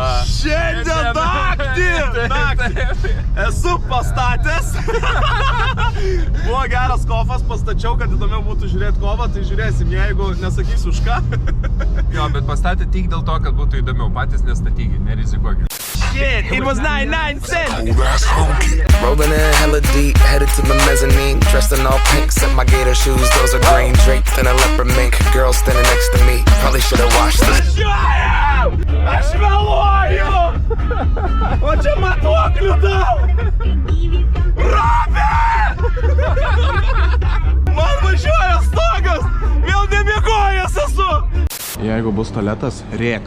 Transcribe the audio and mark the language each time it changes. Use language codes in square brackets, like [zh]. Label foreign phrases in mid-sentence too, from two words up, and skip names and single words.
[lt] Šiandien naktį! Esu pastatęs. Buvo geras kofas, pastačiau, kad įdomiau būtų žiūrėti kovą, tai žiūrėsim, jeigu nesakysiu už ką. Jo, bet pastatė tik dėl to, kad būtų įdomiau, patys nestatykit, nerizikuokit. [en] Shit, it was 99 cents! Rolling in hella deep, headed to the mezzanine. Dressed in all pink, set my gator shoes, those are green. Draped in a leopard mink, girl standing next to me. Probably should've washed this. [lt] Aš vėluoju! O čia matuoklių daug! Robė! Man važiuoja stogas! Vėl nemiegojęs esu! Jeigu bus tualetas, rėk.